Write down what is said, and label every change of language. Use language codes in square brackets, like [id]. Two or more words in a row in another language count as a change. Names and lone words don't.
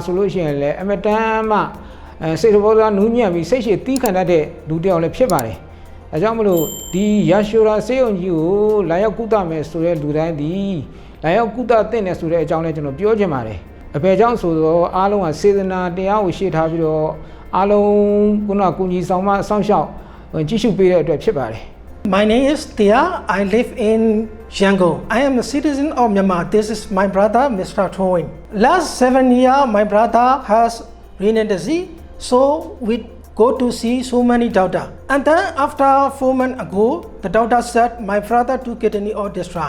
[my] ဆိုလို့ရှိရင်လည်းအမတန်မှစိတ်တော်သားနူးညံ့ပြီးစိတ်ရှည်တီးခံတတ်တဲ့လူတစ်ယောက်လည်းဖြစ်ပါတယ်အဲကြောင့်မလို့ဒီယာရှိုရာဆေးရုံကြီးကိုလာရောက်ကုသမယ်ဆိုတဲ့လူတိုင်းဒီလာရောက်ကုသသင့်တယ်ဆိုတဲ့အကြောင်းလည်းကျွန်တော်ပြောချင်ပါတယ်အဖေကြောင့်ဆိုတော့အားလုံးကစေတနာတရားကိုရှေ့ထားပြီးတော့အားလုံးကုညီဆောင်မအဆောင်ရှောက်ကြည့်ရှုပေးတဲ့အတွက်ဖြစ်ပါတယ် [en] My name is Tia. I live in Yangon. I am a citizen of Myanmar. This is my brother, Mr. Thoin. Last 7 years, my brother has renal disease, so we go to see so many doctors. And then after 4 months ago, the doctor said my brother to kidney or destroy.